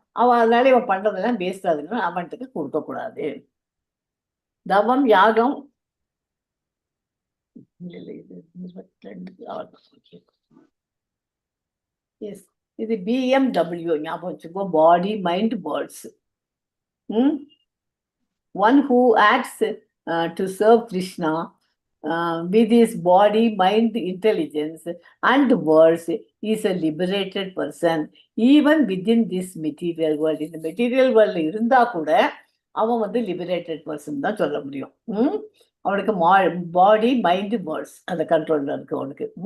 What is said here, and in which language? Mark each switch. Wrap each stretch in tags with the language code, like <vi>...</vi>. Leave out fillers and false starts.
<ta>அவன் அதனால இவன் பண்றதெல்லாம் வேஸ்ட் ஆகுதுன்னு அவன்கிட்ட கொடுக்க கூடாது. தவம் யாகம் இல்ல இது 22 எஸ், இது BMW ஞாபகம் வச்சுக்கோ, body mind words.</ta> <en>One who acts to serve Krishna with his body, mind, intelligence, and words is a liberated person, even within this material world.</en> <ta>இந்த மெட்டீரியல் வேர்ல்ட்ல இருந்தா கூட அவன் வந்து லிபரேட்டட் பர்சன் தான் சொல்ல முடியும். அவனுக்கு பாடி மைண்ட் வேர்ட்ஸ் அந்த கண்ட்ரோல்ல இருக்கு அவனுக்கு.</ta>